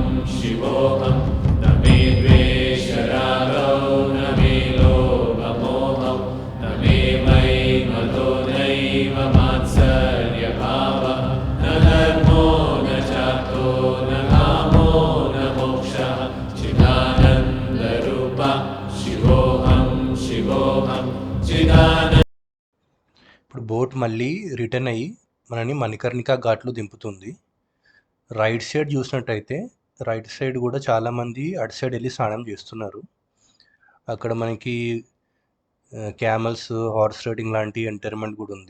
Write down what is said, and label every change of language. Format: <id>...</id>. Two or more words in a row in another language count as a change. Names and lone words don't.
<sa>शिवोऽहं न मे द्वेषरागो न मे लोभमोहौ न मे वै मदो नैव मात्सर्यभावः न धर्मो न चार्थो न कामो न मोक्षः चिदानन्दरूपा शिवोऽहं शिवोऽहं चिदानन्दरूपा</sa> <te>ఇప్పుడు బోట్ మళ్ళీ రిటర్న్ అయ్యి మనని మణికర్ణికా ఘాట్లో దింపుతుంది.</te> <en>right side</en> <te>చూసినట్టయితే</te> <en>right side</en> <te>కూడా చాలామంది అటు సైడ్ వెళ్ళి స్నానం చేస్తున్నారు. అక్కడ మనకి</te> <en>camels, horse riding</en> <te>లాంటి ఎంటర్టైన్మెంట్ కూడా ఉంది.</te>